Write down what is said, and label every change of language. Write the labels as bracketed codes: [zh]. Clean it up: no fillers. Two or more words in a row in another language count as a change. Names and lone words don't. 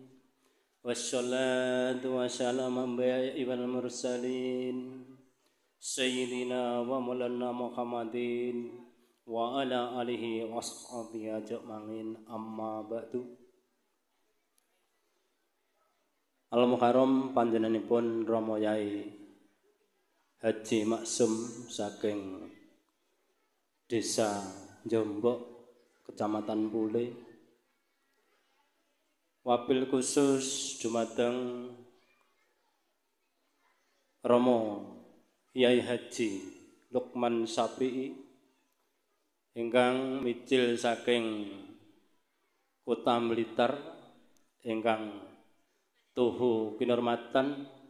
[ar] والصلاة والسلام على عباد المرسلين سيدنا ومولانا محمد وعلى آله وصحبه أجمعين، أما بعد. [jv] Al-Muharram panjenenganipun Rama Yai Haji Maksum saking Desa Jombok, Kecamatan Pule. [ar] وبالخصوص [jv] dumateng Rama Yai Haji Lukman Sapi'i ingkang micil saking Kota Blitar, ingkang tuhu kinurmatan